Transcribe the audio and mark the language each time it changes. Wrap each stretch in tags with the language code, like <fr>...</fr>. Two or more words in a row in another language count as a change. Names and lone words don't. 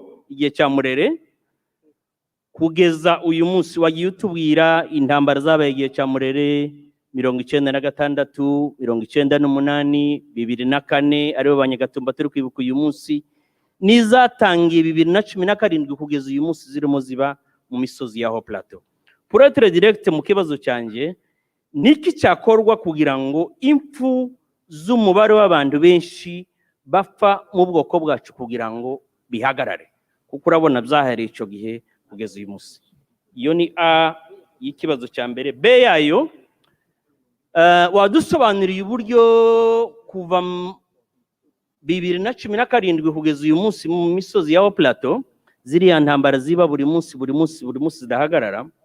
<rw>igihe cya Murere kugeza uyu munsi, wagiye utubwira intambara zabaye igihe cya Murere 1996, 1998, 2004 aribo Abanyagatumba turi kwibuka uyu munsi, nizatangiye 2017 kugeza uyu munsi zirimo ziba mu misozi ya Haut Plateau.</rw> <fr>Pour être direct</fr> <rw>mu kibazo cyanjye, niki cyakorwa kugira ngo impfu z'umubare w'abantu benshi bapfa mu bwoko bwacu kugira ngo bihagarare, kuko urabona byahereye icyo gihe kugeza uyu munsi? Iyo ni A y'ikibazo cya mbere. B yayo, wadusobanuriye uburyo kuva 2017 kugeza uyu munsi mu misozi ya Haut Plateau ziriya ntambara ziba buri munsi zidahagarara.</rw>